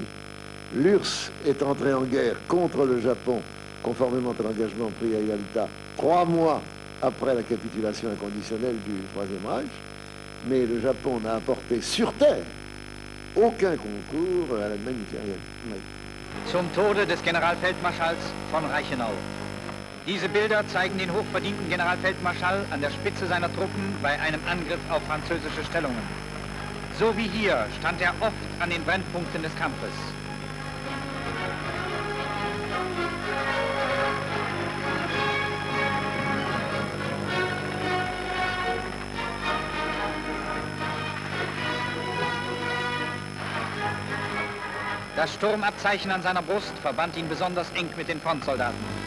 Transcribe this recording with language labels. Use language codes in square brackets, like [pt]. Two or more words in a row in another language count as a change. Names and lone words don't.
[fr] L'URSS est entré en guerre contre le Japon, conformément à l'engagement pris à Yalta, 3 mois après la capitulation inconditionnelle du Troisième Reich, mais le Japon n'a apporté sur terre aucun concours à l'Allemagne impériale. [de] Zum Tode des Generalfeldmarschalls von Reichenau. Diese Bilder zeigen den hochverdienten Generalfeldmarschall an der Spitze seiner Truppen bei einem Angriff auf französische Stellungen. So wie hier stand er oft an den Brennpunkten des Kampfes. Das Sturmabzeichen an seiner Brust verband ihn besonders eng mit den Frontsoldaten.